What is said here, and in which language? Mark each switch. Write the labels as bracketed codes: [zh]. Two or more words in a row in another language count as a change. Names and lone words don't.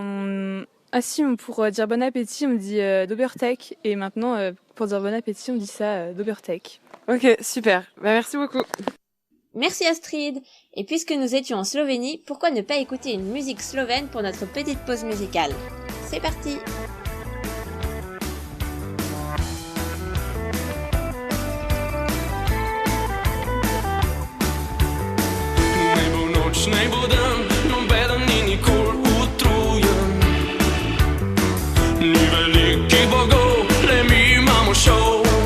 [fr] Et sinon, Ah si, pour dire bon appétit, on dit Dobertek. Et maintenant, pour dire bon appétit, on dit ça Dobertek. Ok, super. Bah, merci beaucoup. Merci Astrid. Et puisque nous étions en Slovénie, pourquoi ne pas écouter une musique slovène pour notre petite pause musicale? C'est parti! [sl] Ne bo dan, nobeden ni nikoli utrujen. Ni velikih bogov, le mi imamo šov.